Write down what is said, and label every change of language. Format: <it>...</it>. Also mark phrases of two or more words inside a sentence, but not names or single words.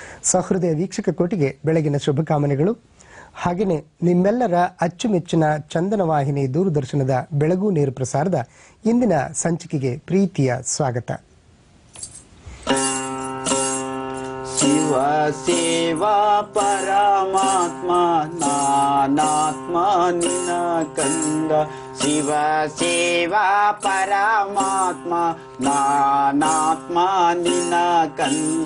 <kn>ಸಹೃದಯ ವೀಕ್ಷಕ ಕೋಟಿಗೆ ಬೆಳಗಿನ ಶುಭಕಾಮನೆಗಳು. ಹಾಗೆಯೇ ನಿಮ್ಮೆಲ್ಲರ ಅಚ್ಚುಮೆಚ್ಚಿನ ಚಂದನ ವಾಹಿನಿ ದೂರದರ್ಶನದ ಬೆಳಗು ನೇರ ಪ್ರಸಾರದ ಇಂದಿನ ಸಂಚಿಕೆಗೆ ಪ್ರೀತಿಯ ಸ್ವಾಗತ. ಶಿವ ಸೇವಾ ಪರಮಾತ್ಮ ನಾನಾತ್ಮ ನಿನ ಕಂದ. ಶಿವ ಸೇವಾ ಪರಮಾತ್ಮ ನಾನಾತ್ಮ ನಿನ ಕಂದ.</kn>